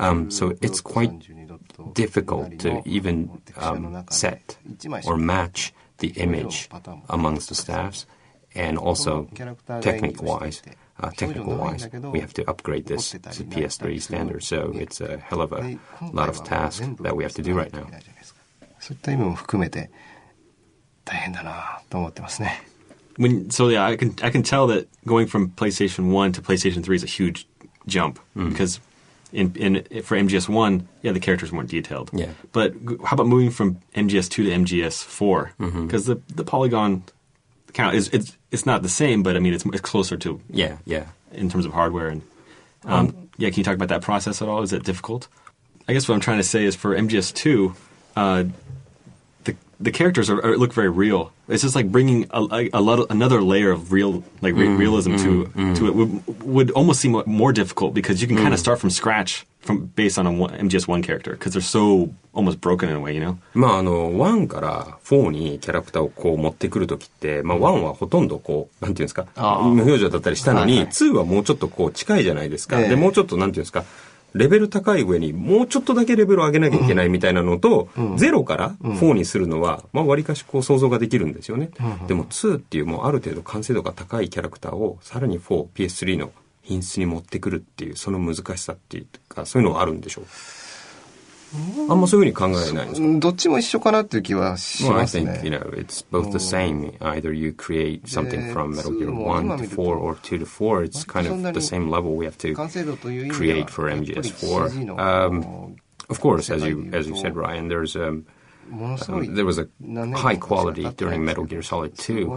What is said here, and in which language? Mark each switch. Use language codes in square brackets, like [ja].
[en] So it's quite difficult to even set or match the image amongst the staffs. And also, technical-wise, we have to upgrade this to PS3 standard. So it's a hell of a lot of tasks that we have to do right now. [ja] そういった意味も含めて大変だなと思ってますね。 [en] So yeah, I can tell that going from PlayStation 1 to PlayStation 3 is a huge jump because for MGS1, the characters weren't detailed. Yeah. But how about moving from MGS2 to MGS4? Because the polygon count it's not the same, but I mean it's closer to in terms of hardware and can you talk about that process at all? Is it difficult? I guess what I'm trying to say is for MGS2, the characters look very real. It's just like bringing another layer of realism to it would almost seem more difficult because you can kind of start from scratch based on a MGS1 character because they're so almost broken in a way, you know? [ja] 1から4にキャラクターをこう持ってくるときって、1はほとんどこう、なんていうんですか、無表情だったりしたのに、2はもうちょっとこう近いじゃないですか。で、もうちょっとなんていうんですか、レベル高い上にもうちょっとだけレベルを上げなきゃいけないみたいなのと、0から4にするのは、割かしこう想像ができるんですよね。でも2っていうもうある程度完成度が高いキャラクターをさらに4、PS3 の品質に持ってくるっていう、その難しさっていうか、そういうのがあるんでしょう。あんまそういうふうに考えないんですか？どっちも一緒かなっていう気はしますね。 [en] I think, it's both the same. Either you create something from Metal Gear 1 to 4 or 2 to 4. It's kind of the same level we have to create for MGS4. Of course, as you said, Ryan, there was a high quality during Metal Gear Solid 2.